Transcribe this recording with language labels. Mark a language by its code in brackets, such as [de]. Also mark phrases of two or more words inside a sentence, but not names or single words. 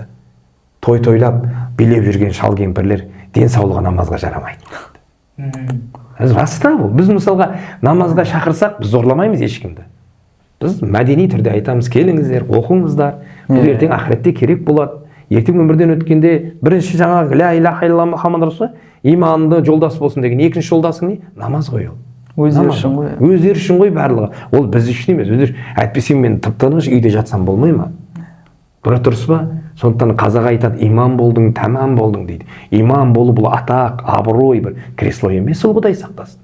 [kk] Той тойлап билеп жүрген шал кемпірлер денсаулығы намазға жарамайды дейді. Рас та бұл. Біз мысалға намазға шақырсақ, біз зорламаймыз ешкімді. Біз мәдени түрде айтамыз, келіңіздер, оқыңыздар. Бұл ертең ақыретте керек болады. Ертең өмірден өткенде бірінші жаңағы [ar] لا إله إلا الله محمد رسول [kk] иманды жолдас болсын деген, екінші жолдасың не? Намаз ғой ол. Өздері үшін ғой. Өздері үшін ғой барлығы. Ол біз үшін емес. Өздері әйтпесе мен тып-тыныш үйде жатсам болмай ма? Дұрыс па? Сондықтан қазақ айтады, иман болдың, тәмам болдың дейді. Иман болу бұл атақ, абырой, бір кресло емес, ол Құдай сақтасын.